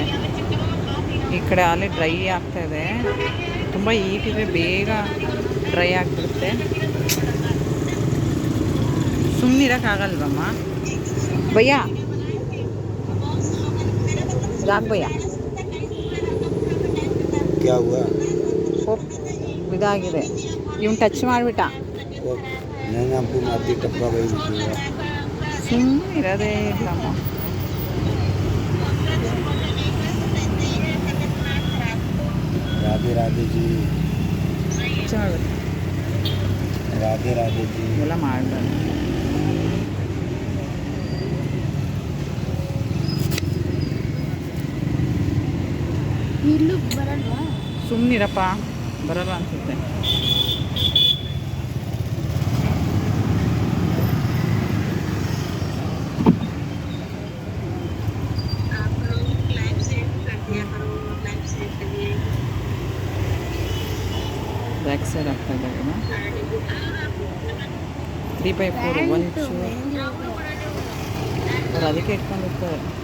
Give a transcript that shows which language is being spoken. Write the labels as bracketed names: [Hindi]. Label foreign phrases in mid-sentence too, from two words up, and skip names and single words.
[Kannada] ಈ ಕಡೆ ಅಲ್ಲೇ ಡ್ರೈ ಆಗ್ತಾಯಿದೆ. ತುಂಬ ಹೀಟಿದ್ರೆ ಬೇಗ ಡ್ರೈ ಆಗಿಬಿಡುತ್ತೆ. ಸುಮ್ಮನಿರೋಕ್ಕಾಗಲ್ವಮ್ಮ ಭಯ್ಯ? ಯಾಕೆ ಭಯ್ಯ? [Hindi] क्या हुआ? [Kannada] ಇದಾಗಿದೆ, ಇವ್ನು ಟಚ್ ಮಾಡಿಬಿಟ್ಟ. [Hindi] नहीं हमको माती टप्पा वही हुआ. [Kannada] ಸುಮ್ಮನೆ ಇರೋದೇ ಇಲ್ಲಮ್ಮ. [Hindi] राधे राधे जी. [Kannada] ಟಚ್ ಮಾಡ್ಬಿಟ್ಟು [Hindi] राधे राधे जी. [Kannada] ಎಲ್ಲ ಮಾಡಬಾರ್ದು. ಇಲ್ಲೂ ಬರಲ್ವಾ? ಸುಮ್ಮನಿರಪ್ಪ, ಬರಲ್ಲ ಅನ್ಸುತ್ತೆ. [English] back side [Kannada] ಆಗ್ತಾ ಇದ್ದಾಗ 3x4 ಒಂಚೂರು ಅವ್ರು ಅದಕ್ಕೆ ಇಟ್ಕೊಂಡಿರ್ತಾರೆ.